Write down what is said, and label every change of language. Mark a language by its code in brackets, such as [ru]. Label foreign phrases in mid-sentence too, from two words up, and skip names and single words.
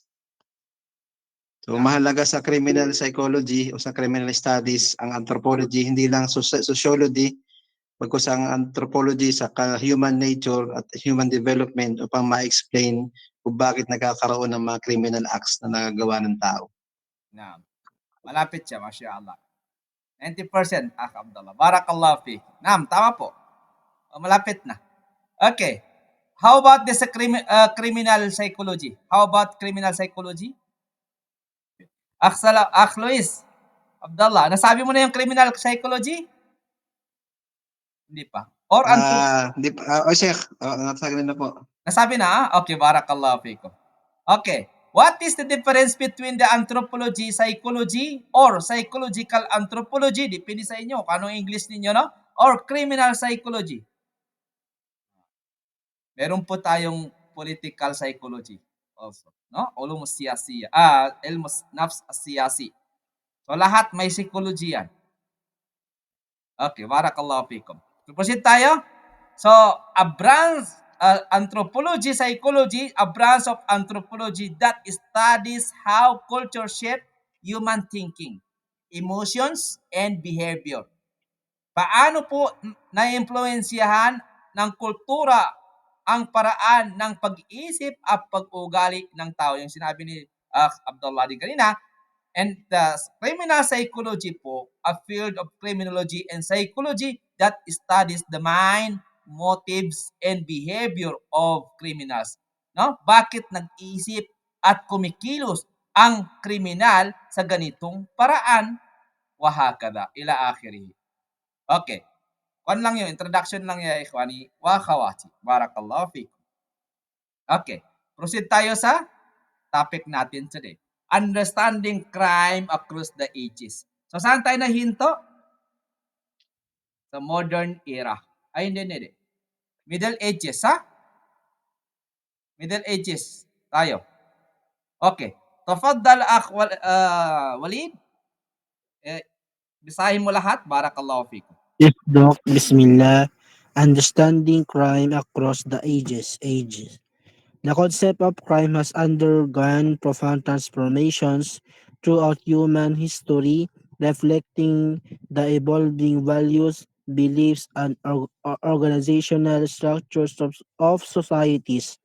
[tl] So mahalaga sa [en] criminal psychology [tl] o sa [en] criminal studies [tl] ang anthropology, hindi lang sociology, bagkus ang anthropology sa [en] human nature [tl] at [en] human development [tl] upang ma-explain kung bakit nagkakaroon ng mga [en] criminal acts [tl] na nagagawa ng tao. Naam. Malapit siya, [ar] ما شاء الله. 90%, Akh Abdullah. بارك الله في. Naam, [tl] tama po. Malapit na. Okay. [en] How about this criminal psychology? How about criminal psychology? Luis, Abdullah, [tl] nasabi mo na yung [en] criminal psychology? [tl] Hindi pa. Or Di pa, Sheikh, nasabi na po. nasabi na? [ar] Okay, بارك الله فيكم. Okay. [en] What is the difference between the anthropology, psychology, or psychological anthropology? [tl] Depende sa inyo kung anong English ninyo, no? [en] Or criminal psychology. [tl] Meron po tayong [en] political psychology also, [tl] no? [ar] علوم سياسية. علم نفس سياسي. [tl] So lahat may psychology yan. [ar] Okay, بارك الله فيكم. [tl] Proceed tayo. [en] So, a branch, anthropology, psychology, a branch of anthropology that studies how culture shape human thinking, emotions, and behavior. [tl] Paano po na-impluensyahan ng kultura ang paraan ng pag-iisip at pag-ugali ng tao. Yung sinabi ni Abdullah din kanina. [en] And the criminal psychology po, a field of criminology and psychology that studies the mind, motives, and behavior of criminals. [tl] No? Bakit nag-iisip at kumikilos ang kriminal sa ganitong paraan? [ar] وهكذا، إلى آخره. Okay. [tl] Kuan lang yun, introduction lang [ar] يا إخواني وأخواتي. بارك الله فيكم. Okay. [tl] Proceed tayo sa topic natin today. [en] Understanding crime across the ages. So, [tl] saan tayo nahinto? Sa modern era. Ay, hindi. Middle Ages, ha? Middle Ages tayo. [ar] Okay. تفضل أخ Walid. [tl] Bisahin mo lahat. [ar] بارك الله فيكم. [en] Yes, Doc. Bismillah. Understanding crime across the ages. The concept of crime has undergone profound transformations throughout human history, reflecting the evolving values, beliefs, and organizational structures of societies.